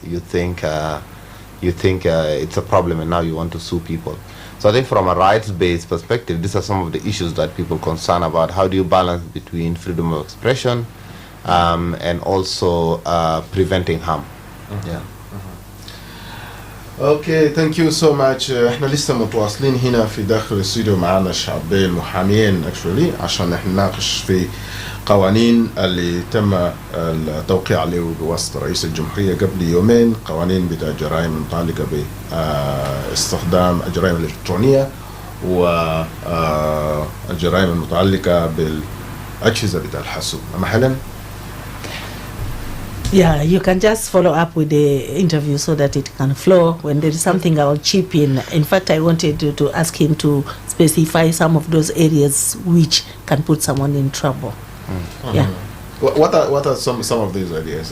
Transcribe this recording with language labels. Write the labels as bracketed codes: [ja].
[en] You think it's a problem, and now you want to sue people. So I think from a rights-based perspective, these are some of the issues that people concern about. How do you balance between freedom of expression and also preventing harm? Yeah. Okay thank you so much. [ar] احنا لسه متواصلين هنا في داخل الاستوديو، معنا الشعبين المحامين اكشولي عشان احنا نناقش في قوانين اللي تم التوقيع عليه بواسطه رئيس الجمهوريه قبل يومين، قوانين بتاع جرائم متعلقه باستخدام الجرائم الالكترونيه والجرائم المتعلقه بالاجهزه بتاع الحاسوب. اما هيلن. [en] Yeah, you can just follow up with the interview so that it can flow. When there is something, I will chip in. In fact, I wanted to ask him to specify some of those areas which can put someone in trouble. Yeah. What are some of these ideas?